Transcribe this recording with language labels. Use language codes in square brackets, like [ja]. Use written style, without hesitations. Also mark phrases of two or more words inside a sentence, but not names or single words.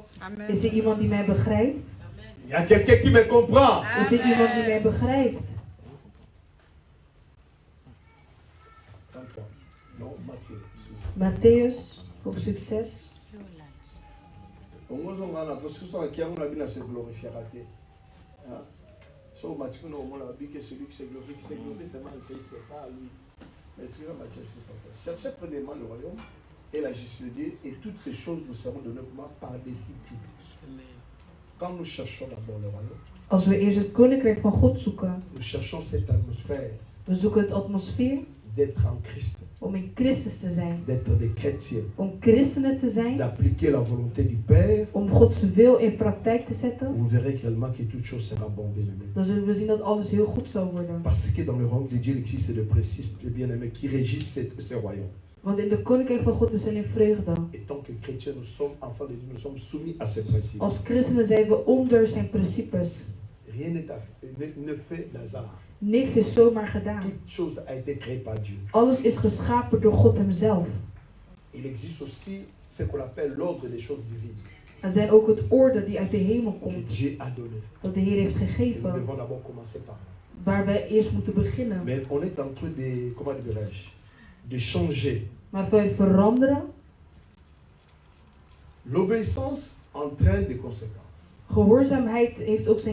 [nl] Amen. Is er iemand die mij begrijpt? [fr] Il y a quelqu'un qui me comprend. [nl] Is er iemand die mij begrijpt? [fr] Non, Matthieu. [nl] Matthäus, hoofdstuk 6. [fr] Cherchez premièrement le royaume et la justice de Dieu, et toutes ces choses nous seront données par discipline. Quand nous cherchons d'abord le royaume, [nl] als we eerst het koninkrijk van God zoeken, [fr] nous cherchons cette atmosphère, [nl] we zoeken het atmosfeer [fr] d'être en Christ, [nl] om in Christus te zijn, [fr] d'être des chrétiens, [nl] om christenen te zijn, [fr] d'appliquer la volonté du Père, [nl] om Gods wil in praktijk te zetten. [fr] vous verrez réellement que toute chose sera bonne, bien-aimé. [nl] Dan zullen we zien dat alles heel goed zal worden. [fr] Parce que dans le royaume de Dieu, il existe des principes, bien-aimés, qui régissent ce royaume. [nl] Want in de koninkrijk van God is alleen vreugde. [fr] Et tant que chrétiens, nous sommes enfants de Dieu, nous sommes soumis à ces principes. [nl] Als christenen zijn we onder zijn principes. [fr] Rien ne fait d'hasard. [nl] Niks is zomaar gedaan. [fr] Toute chose a été créée par Dieu. [nl] Alles is geschapen door God hemzelf. [fr] Il existe aussi ce qu'on appelle l'ordre des choses divines. [nl] Er zijn ook het orde die uit de hemel [fr] Que [nl] komt. [fr] Dieu a donné. [nl] Dat de Heer heeft [fr] Et nous [nl] gegeven. [fr] devons d'abord commencer par là. [nl] Waar wij eerst moeten beginnen. [fr] Mais on est en train de, comment dirais-je, de changer. [nl] Maar wij veranderen. [fr] L'obéissance entraîne des conséquences. [nl] Gehoorzaamheid heeft ook zijn